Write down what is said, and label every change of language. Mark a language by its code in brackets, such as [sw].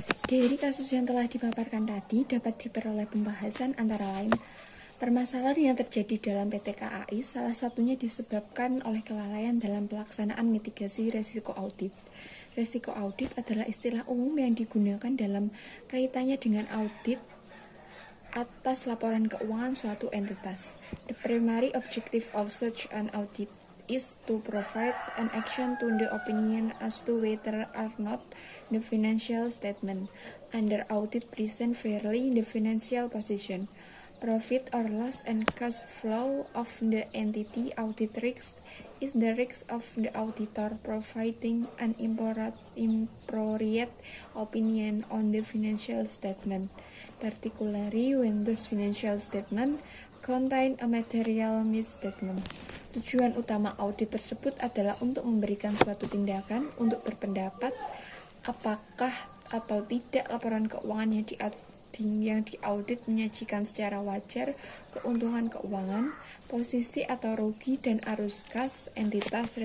[id] Dari kasus yang telah dipaparkan tadi dapat diperoleh pembahasan antara lain permasalahan yang terjadi dalam PT KAI salah satunya disebabkan oleh kelalaian dalam pelaksanaan mitigasi risiko audit. Risiko audit adalah istilah umum yang digunakan dalam kaitannya dengan audit atas laporan keuangan suatu entitas. [en] The primary objective of such an audit is to provide an action to the opinion as to whether or not the financial statement under audit present fairly the financial position, profit or loss and cash flow of the entity audit risks is the risk of the auditor providing an inappropriate opinion on the financial statement, particularly when those financial statements contain a material misstatement. [id] Tujuan utama audit tersebut adalah untuk memberikan suatu tindakan untuk berpendapat apakah atau tidak laporan keuangan yang diaudit menyajikan secara wajar keuntungan keuangan, posisi atau rugi, dan arus kas entitas.